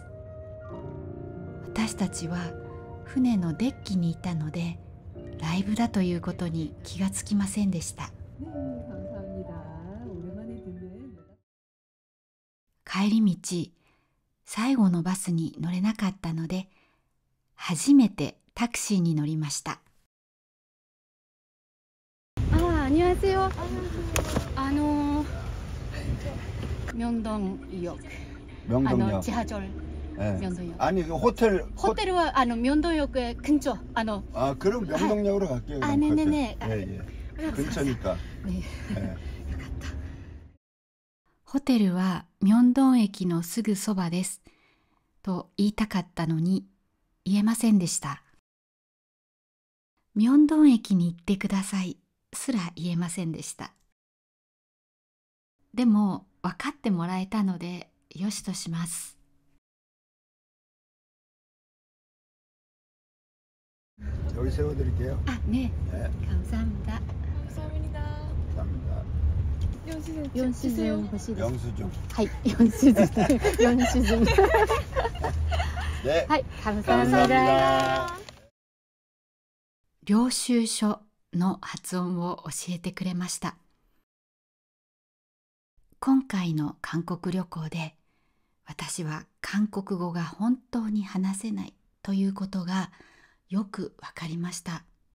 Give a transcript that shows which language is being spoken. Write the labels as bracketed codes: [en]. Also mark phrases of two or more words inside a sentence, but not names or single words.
[ja] 私たちは船のデッキにいたので、ライブだということに気がつきませんでした。帰り道、最後のバスに乗れなかったので、初めてタクシーに乗りました。 [ko] 안녕하세요. 명동역. 명동역. 지하철. 네. 명동역. 아니 호텔은 명동역에 근처. 그럼 명동역으로 갈게요. 네네네. 예. 근처니까. 네. 네. [ja] ホテルは明洞駅のすぐそばですと言いたかったのに言えませんでした。明洞駅に行ってくださいすら言えませんでした。でも分かってもらえたのでよしとします。 [ko] 여기 세워드릴게요. 네. 네. 감사합니다. 감사합니다. 감사합니다. 연수증 보시죠. 영수증. 연수증. 네. 감사합니다. [ja] 領収書の発音を教えてくれました。今回の韓国旅行で私は韓国語が本当に話せないということがよくわかりました。